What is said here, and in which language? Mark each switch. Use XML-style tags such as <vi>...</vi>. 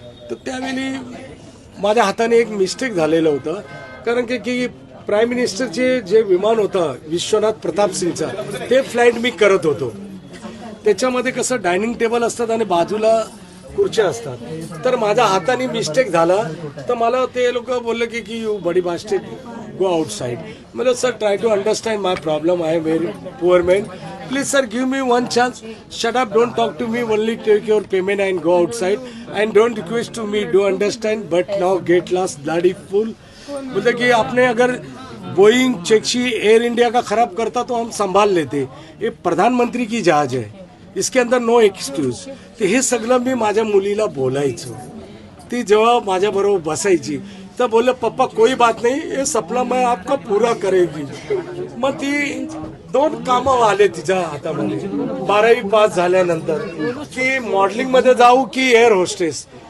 <mr>तर त्यावेळी माझ्या हाताने एक मिस्टेक झालेलं होतं कारण की प्राईम मिनिस्टरचे जे विमान होतं विश्वनाथ प्रताप सिंगचा, ते फ्लाईट मी करत होतो. त्याच्यामध्ये कसं डायनिंग टेबल असतात आणि बाजूला खुर्च्या असतात. तर माझ्या हाताने मिस्टेक झाला तर मला ते लोक बोलले की</mr> <en>You buddy mistake, go outside. मतलब sir try to understand my problem. I am very poor man. Please sir, give me one chance. Shut up, don't talk to me, only take your payment and go outside. And don't request to me, do understand, but now get lost, bloody fool.</en> <hi>बोलते कि आपने अगर Boeing चेक्सी air India का खराब करता तो हम संभाल लेते. ये प्रधानमंत्री की जहाज है, इसके अंदर</hi> <en>No excuse.</en> <mr>ते हे सगळं मी माझ्या मुलीला बोलायचो. ती जेव्हा माझ्याबरोबर बसायची तर बोलले पप्पा</mr> <hi>कोई बात नहीं, ये सपना मैं आपका पूरा करेगी.</hi> <mr>मग ती 2 कामं आले तिच्या हातामध्ये 12वी पास झाल्यानंतर की मॉडेलिंग मध्ये जाऊ की एअर होस्टेस.</mr>